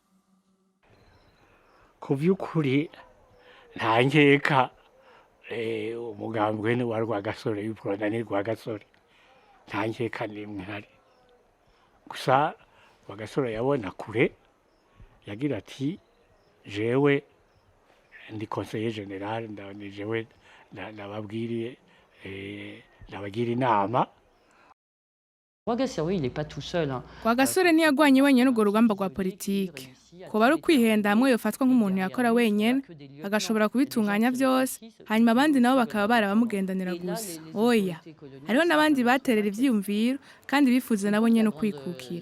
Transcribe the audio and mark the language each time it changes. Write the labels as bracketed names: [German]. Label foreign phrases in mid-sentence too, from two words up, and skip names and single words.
[Rundi] ku by'ukuri nta nkeka umugambwe wa Rwagasore w'iprona ni Rwagasore nta nkeka n'imwe ihari gusa Rwagasore yabona kure yagira ati jewe ndi [French] conseiller general [Rundi] jewe nababwiriye nabagira inama. [French] Rwagasore il est pas tout seul. [Rundi] Rwagasore ntiyagwanye wenyine urwo rugamba rwa politike. Kuba ari ukwihenda hamwe yofatwa nk'umuntu yakora wenyine agashobora kubitunganya byose hanyuma abandi nabo bakaba barabamugendanira gusa. Oya. Hariho n'abandi baterera ivyiyumviro kandi bifuza nabo nyene kwikukira.